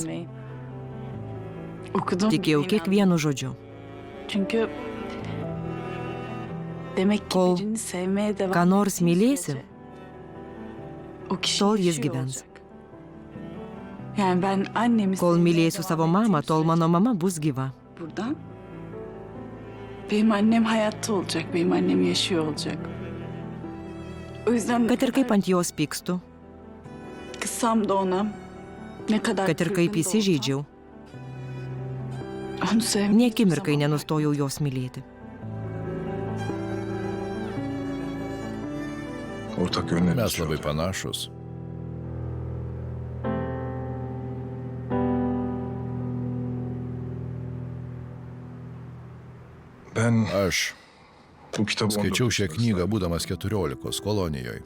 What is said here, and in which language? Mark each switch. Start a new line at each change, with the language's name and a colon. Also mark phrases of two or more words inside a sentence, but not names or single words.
Lithuanian: Tikėjau kiekvienu žodžiu. Kol ką nors mylėsi, tol jis gyvens. Kol mylėsiu savo mamą, tol mano mama bus gyva.
Turkish: Benim annem hayatta olacak, benim annem yaşıyor olacak. O yüzden
Lithuanian: Kad ir kaip ant jos pykstu,
Turkish: kızsam da ona, ne kadar
Lithuanian: kad ir kaip įsižeidžiau,
Turkish: onu sevmek
Lithuanian: nė akimirkai nenustojau jos mylėti. Mes labai panašus. Aš skaičiau šią knygą būdamas 14 kolonijoje.